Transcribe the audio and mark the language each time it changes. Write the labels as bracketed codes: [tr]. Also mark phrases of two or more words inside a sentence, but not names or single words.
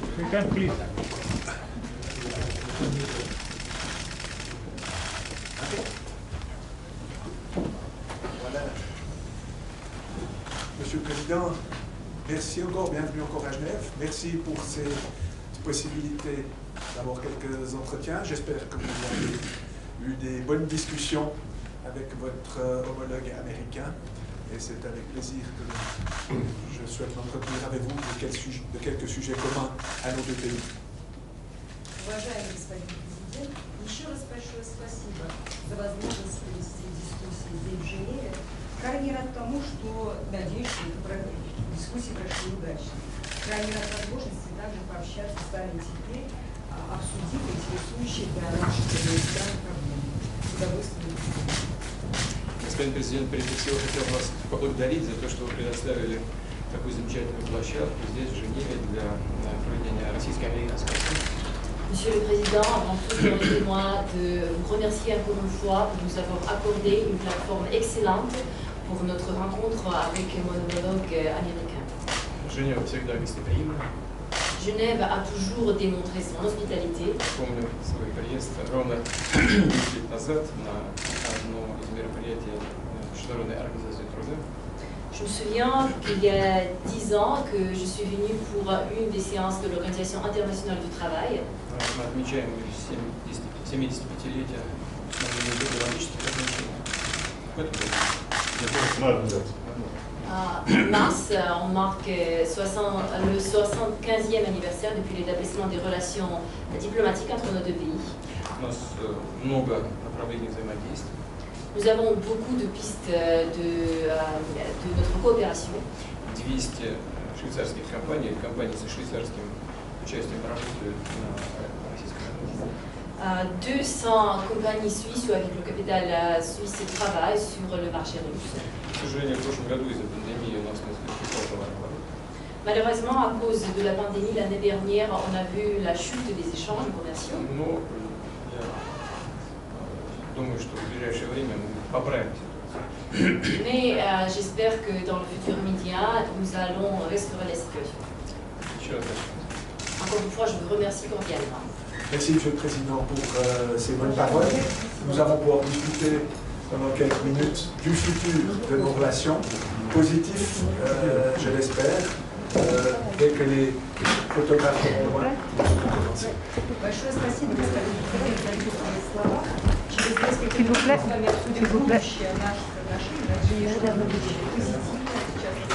[en] can, please. [fr] Voilà. Monsieur le Président, merci encore, bienvenue encore à Genève. Merci pour cette possibilité d'avoir quelques entretiens. J'espère que vous avez eu des bonnes discussions avec votre homologue américain. Et c'est avec plaisir que je souhaite m'entretenir avec vous de quelques sujets communs à nos deux pays. [ru] Уважаемый господин президент, еще раз большое спасибо за возможность провести дискуссии здесь, в Женеве. Крайне рад тому, что, надеюсь, что дискуссии прошли удачно. Крайне рад возможности также пообщаться с вами теперь, обсудить интересующие для наших стран проблемы. С удовольствием. Господин президент, прежде всего хотел вас поблагодарить за то, что вы предоставили такую замечательную площадку здесь, в Женеве, для проведения российско-американского конференции. [fr] Monsieur le Président, avant tout, permettez-moi de vous remercier encore une fois pour nous avoir accordé une plateforme excellente pour notre rencontre avec mon homologue américain. [ru] Женева всегда гостеприимна. [fr] Genève a toujours démontré son hospitalité. [ru] Помню свой приезд ровно 10 лет назад на одно из мероприятий Международной организации труда. [fr] Je me souviens qu'il y a 10 ans que je suis venue pour une des séances de l'Organisation internationale du travail. [ru] Мы отмечаем 75-летие установления биологических ограничений. В этом году. [fr] En mars, on marque le 75e anniversaire depuis l'établissement des relations diplomatiques entre nos deux pays. [ru] У нас много направлений взаимодействия. [fr] Nous avons beaucoup de pistes de notre coopération. [ru] 200 швейцарских компаний, компаний со швейцарским участием работают на российском рынке. [fr] 200 compagnies suisses ou avec le capital suisse travaillent sur le marché russe. [ru] К сожалению, в прошлом году из-за пандемии у нас несколько упал товарооборот. [fr] Malheureusement, à cause de la pandémie l'année dernière, on a vu la chute des échanges commerciaux. [ru] Но я думаю, что в ближайшее время мы поправим ситуацию. [fr] Mais j'espère que dans le futur immédiat, nous allons restaurer la situation. [ru] Еще раз спасибо. [fr] Encore une fois, je vous remercie cordialement. Merci, Monsieur le Président, pour ces bonnes paroles. Nous allons pouvoir discuter pendant quelques minutes du futur de nos relations, positif, je l'espère, dès que les photographes auront loin. [ru] Большое спасибо, господин президент, за любые слова. Через несколько минут мы с вами обсудим будущее наших отношений. Надеюсь, что оно будет позитивно. Сейчас